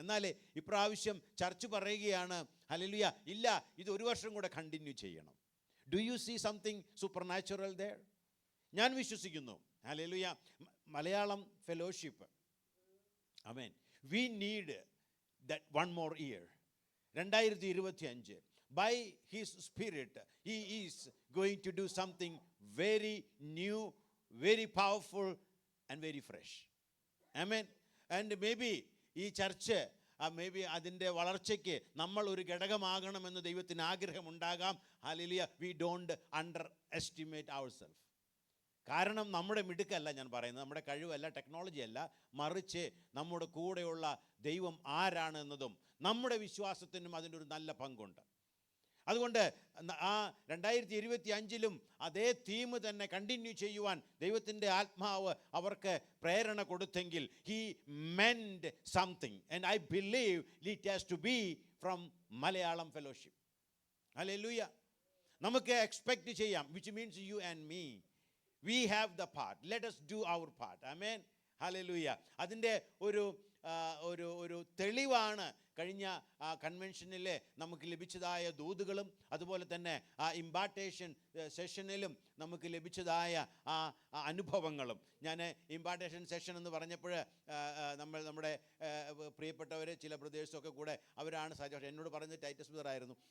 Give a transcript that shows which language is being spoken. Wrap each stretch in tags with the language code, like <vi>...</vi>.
<ml>എന്നാൽ ഇപ്രാവശ്യം ചർച്ച് പറയുകയാണ്, ഹല്ലേലൂയ, ഇല്ല, ഇത് 1 വർഷം കൂടെ കണ്ടിന്യൂ ചെയ്യണം.</ml> <en>Do you see something supernatural there?</en> <ml>ഞാൻ വിശ്വസിക്കുന്നു.</ml> <en>Hallelujah.</en> <ml>Malayalam fellowship,</ml> <en>Amen, we need that one more year. 2025 by his spirit he is going to do something very new, very powerful and very fresh. Amen.</en> <ml>And maybe ഈ church maybe അതിൻ്റെ വളർച്ചയ്ക്ക് നമ്മൾ ഒരു ഘടകമാകണമെന്ന് ദൈവത്തിന് ആഗ്രഹമുണ്ടാകാം. Hallelujah.</ml> <en>we don't underestimate ourselves.</en> <ml>കാരണം നമ്മുടെ മിടുക്കല്ല ഞാൻ പറയുന്നത്, നമ്മുടെ കഴിവല്ല, ടെക്നോളജി അല്ല, മറിച്ച് നമ്മുടെ കൂടെയുള്ള ദൈവം ആരാണെന്നതും നമ്മുടെ വിശ്വാസത്തിനും അതിൻ്റെ ഒരു നല്ല പങ്കുണ്ട്. അതുകൊണ്ട് ആ 2025 അതേ തീം തന്നെ കണ്ടിന്യൂ ചെയ്യുവാൻ ദൈവത്തിൻ്റെ ആത്മാവ് അവർക്ക് പ്രേരണ കൊടുത്തെങ്കിൽ</ml> <en>he meant something and I believe it has to be from</en> <ml>Malayalam fellowship. Hallelujah. നമുക്ക് എക്സ്പെക്റ്റ് ചെയ്യാം,</ml> <en>which means you and me. We have the part. Let us do our part. Amen. Hallelujah.</en> <ml>അതിൻ്റെ ഒരു തെളിവാണ് കഴിഞ്ഞ കൺവെൻഷനിൽ നമുക്ക് ലഭിച്ചതായ ദൂതുകളും അതുപോലെ തന്നെ ആ ഇമ്പാർട്ടേഷൻ സെഷനിലും നമുക്ക് ലഭിച്ചതായ ആ അനുഭവങ്ങളും. ഞാൻ ഇമ്പാർട്ടേഷൻ സെഷൻ എന്ന് പറഞ്ഞപ്പോൾ നമ്മുടെ പ്രിയപ്പെട്ടവർ ചില ബ്രദേഴ്സൊക്കെ കൂടെ അവരാണ് സജഷൻ എന്നോട് പറഞ്ഞത്, ടൈറ്റസ് ബ്രദർ ആയിരുന്നു.</ml>